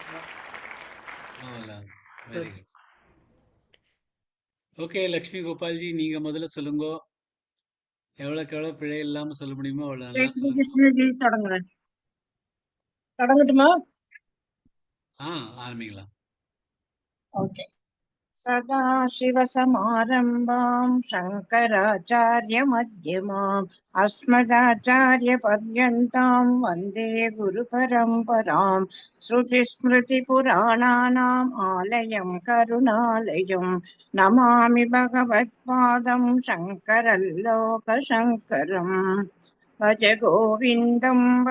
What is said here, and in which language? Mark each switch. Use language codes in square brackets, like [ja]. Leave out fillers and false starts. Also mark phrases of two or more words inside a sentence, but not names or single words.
[en] very good okay [ta] லக்ஷ்மி கோபால் ஜி நீங்க முதல்ல சொல்லுங்க எவ்வளவுக்கு எவ்வளவு பிழை இல்லாம சொல்ல முடியுமோ அவ்வளவு நல்லா [hi] जय श्री [ta] சொல்லுங்க கிருஷ்ணஜி தொடங்குறேன். தொடங்கட்டுமா? ஆரம்பிக்கலாம் ஓகே. [sa] सदाशिवसमारम्भाम् शङ्कराचार्यमध्यमाम् अस्मदाचार्यपर्यन्ताम् वन्दे गुरुपरम्पराम् श्रुतिस्मृतिपुराणानाम् आलयम् करुणालयम् नमामि भगवत्पादम् शङ्करल्लोकशङ्करम् भज गोविन्दम्